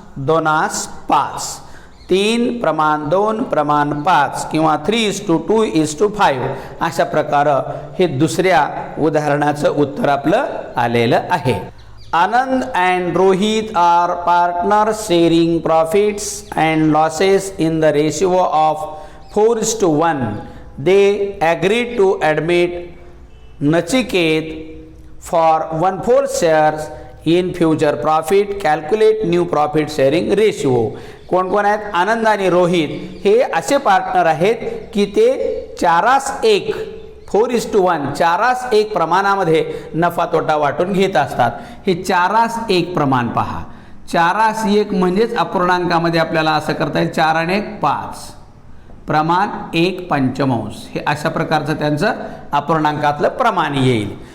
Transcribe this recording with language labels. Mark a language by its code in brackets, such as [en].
[mr] 3:2:5 3 प्रमाण 2 प्रमाण 5 किंवा 3:2:5 अशा प्रकारे हे दुसऱ्या उदाहरणाचं उत्तर आपलं आलेलं आहे. [en] Anand and Rohit are partners sharing profits and losses in the ratio of 4:1. They agreed to admit Nachiket for 1/4 shares in future profit. Calculate new profit sharing ratio. [mr] कोण कोण आहेत? आनंद आणि रोहित हे असे पार्टनर आहेत की ते 4:1 4:1 4:1 प्रमाणामध्ये नफा तोटा वाटून घेत असतात. हे 4:1 प्रमाण पहा. 4:1 म्हणजेच अपूर्णांकामध्ये आपल्याला असं करता येईल 4 आणि 1 5 प्रमाण 1/5 हे अशा प्रकारचं त्यांचं अपूर्णांकातलं प्रमाण येईल.